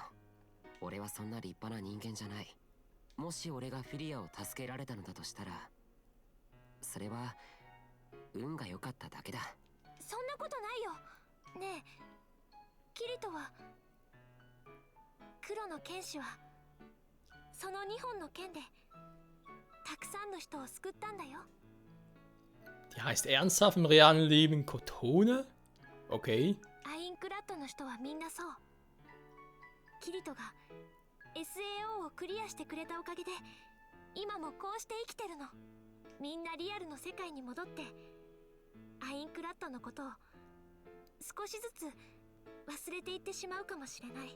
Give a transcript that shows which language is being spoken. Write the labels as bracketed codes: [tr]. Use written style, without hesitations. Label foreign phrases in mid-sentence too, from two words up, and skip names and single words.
[ja] 俺はそんな立派な人間じゃない。もし俺がフィリアを助けられたのだとしたら、それは運が良かっただけだ。そんなことないよ。ねえ、キリトは、黒の剣士はその2本の剣でたくさんの人を救ったんだよ。 [de] Die heißt ernsthaft im realen Leben Kotone? Okay. [ja] アインクラッドの人はみんなそう。キリトが SAO をクリアしてくれたおかげで今もこうして生きてるの。みんなリアルの世界に戻ってアインクラッドのことを少しずつ忘れていってしまうかもしれない。